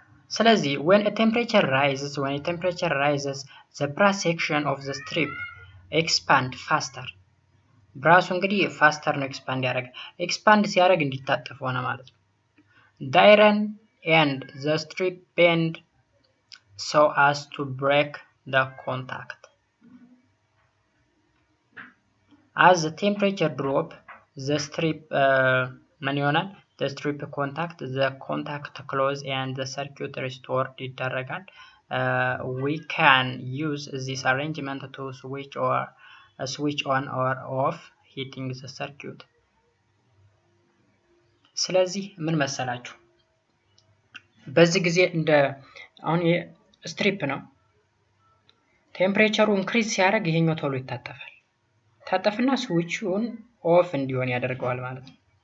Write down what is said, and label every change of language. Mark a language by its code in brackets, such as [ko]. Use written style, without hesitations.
[en] ስለዚህ when a temperature rises the brass section of the strip expand faster [am] ብራሱ እንግዲህ ፋስተር ነው ኤክስፓንድ ያደርጋል። ኤክስፓንድ ሲያደርግ እንዲታጠፍ ሆነ ማለት ነው። [en] the iron and the strip bend so as to break the contact. As the temperature drop the strip [am] ምን ይሆናል? [en] the strip contact the contact close and the circuit restored [am] ይደረጋል። [en] we can use this arrangement to switch on or off heating the circuit. [am] ስለዚህ ምን መሰላችሁ በዚህ ጊዜ እንደ አሁን ስትሪፕ ነው ቴምፕሬቸሩ ኢንክሪዝ ሲያደርግ ይሄኛው ቶሎ ይታጠፋል። ታጠፍና ስዊቹን ኦፍ እንዲሆን ያደርገዋል ማለት ነው።